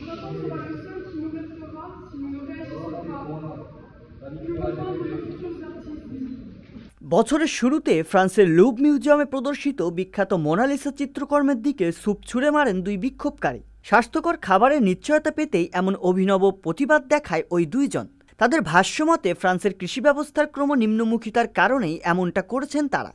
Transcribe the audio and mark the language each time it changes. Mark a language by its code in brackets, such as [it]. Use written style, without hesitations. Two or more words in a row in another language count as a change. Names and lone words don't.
[fr] sera le seul qui nous restera si nous ne réagissons pas. Nous parlons de nos futurs artistes. [bn] বছরের শুরুতে ফ্রান্সের লুভ মিউজিয়ামে প্রদর্শিত বিখ্যাত মোনালিসা চিত্রকর্মের দিকে সুপ ছুঁড়ে মারেন দুই বিক্ষোভকারী। স্বাস্থ্যকর খাবারের নিশ্চয়তা পেতেই এমন অভিনব প্রতিবাদ দেখায় ওই দুইজন। তাদের ভাষ্যমতে ফ্রান্সের কৃষি ব্যবস্থার ক্রম নিম্নমুখিতার কারণেই এমনটা করেছেন তারা।